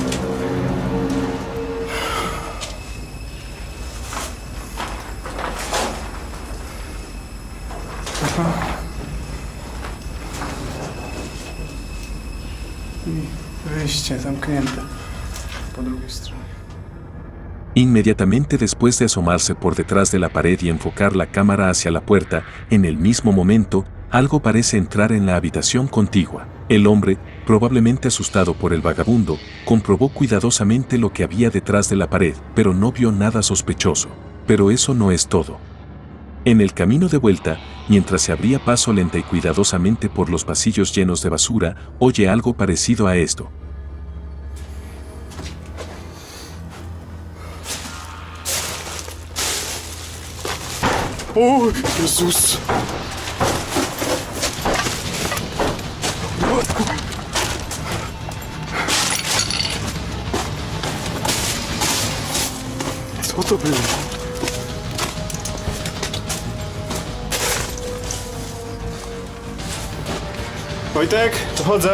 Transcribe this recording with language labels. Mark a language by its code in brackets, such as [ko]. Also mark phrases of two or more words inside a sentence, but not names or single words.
[pl] Aha. I wyjście zamknięte po drugiej stronie. [es] Inmediatamente después de asomarse por detrás de la pared y enfocar la cámara hacia la puerta, en el mismo momento, algo parece entrar en la habitación contigua. El hombre, probablemente asustado por el vagabundo, comprobó cuidadosamente lo que había detrás de la pared, pero no vio nada sospechoso. Pero eso no es todo. En el camino de vuelta, mientras se abría paso lenta y cuidadosamente por los pasillos llenos de basura, oye algo parecido a esto. ¡Oh, Jesús! [pl] Co to było? Wojtek, dochodzę.